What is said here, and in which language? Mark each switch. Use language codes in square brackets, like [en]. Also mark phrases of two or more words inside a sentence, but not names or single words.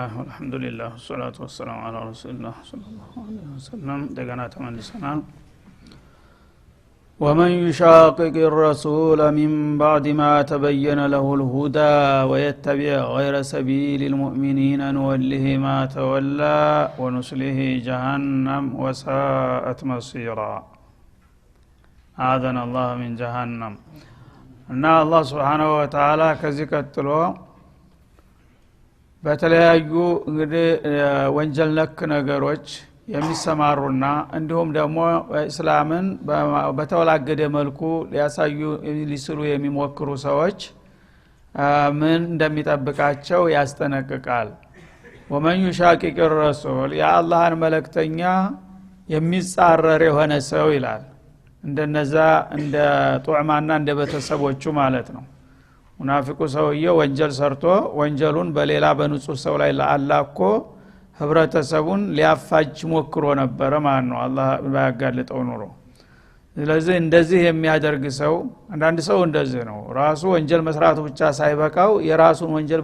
[ar] الحمد لله والصلاة والسلام على رسول الله صلى الله عليه وسلم [am] ደጋና ተመልሰናል። [ar] ومن يشاقق الرسول من بعد ما تبين له الهدى ويتبع غير سبيل المؤمنين نوله ما تولى ونصله جهنم وساءت مصيرا. أعاذنا الله من جهنم. [am] እና አላህ [ar] سبحانه وتعالى [am] ከዚህ ቀጥሎ በተለያዩ እንግዲህ ወንጀል ነክ ነገሮች የሚሰማሩና እንዲሁም ደግሞ እስላምን በተወላገደ መልኩ ሊያሳዩ ሊስሉ የሚሞክሩ ሰዎች ምን እንደሚጠብቃቸው ያስጠነቅቃል። [ar] ومن يشاقق الرسول [am] የአላህን መልእክተኛ የሚጻረር የሆነ ሰው ይላል። እንደነዛ እንደ ጧዕማና እንደ ቤተሰቦቹ ማለት ነው። ሙናፊቁ ሰውዬ ወንጀል ሰርቶ ወንጀሉን በሌላ በንጹህ ሰው ላይ ለአላኮ ህብረተሰቡን ሊያፋጅ ሞክሮ ነበር ማለት ነው፣ አላህ ባያጋልጠው ኑሮ። ስለዚህ እንደዚህ የሚያደርግ ሰው አንዳንድ ሰው እንደዚህ ነው። ራሱ ወንጀል መስራቱ ብቻ ሳይበቃው የራሱን ወንጀል